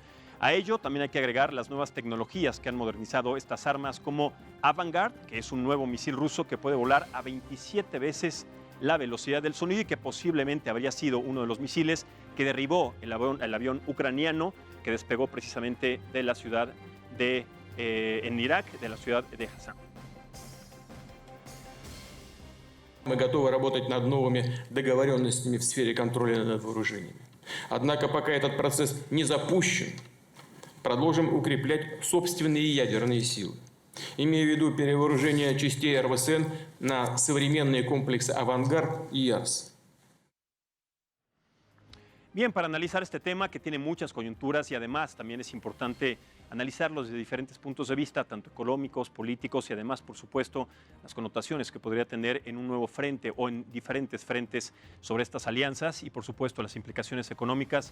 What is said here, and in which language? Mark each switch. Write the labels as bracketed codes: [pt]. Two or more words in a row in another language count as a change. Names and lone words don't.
[es] A ello también hay que agregar las nuevas tecnologías que han modernizado estas armas, como Avangard, que es un nuevo misil ruso que puede volar a 27 veces la velocidad del sonido y que posiblemente habría sido uno de los misiles que derribó el avión ucraniano que despegó precisamente de la ciudad en Irak, de la ciudad de Hassan. [ru] Мы готовы работать над новыми договоренностями в сфере контроля над вооружениями. Однако пока этот процесс не запущен, продолжим укреплять собственные ядерные силы. Имея в виду перевооружение частей РВСН на современные комплексы «Авангард» и «Ярс». [es] Bien, para analizar este tema que tiene muchas coyunturas y además también es importante analizarlo desde diferentes puntos de vista, tanto económicos, políticos y además, por supuesto, las connotaciones que podría tener en un nuevo frente o en diferentes frentes sobre estas alianzas y, por supuesto, las implicaciones económicas.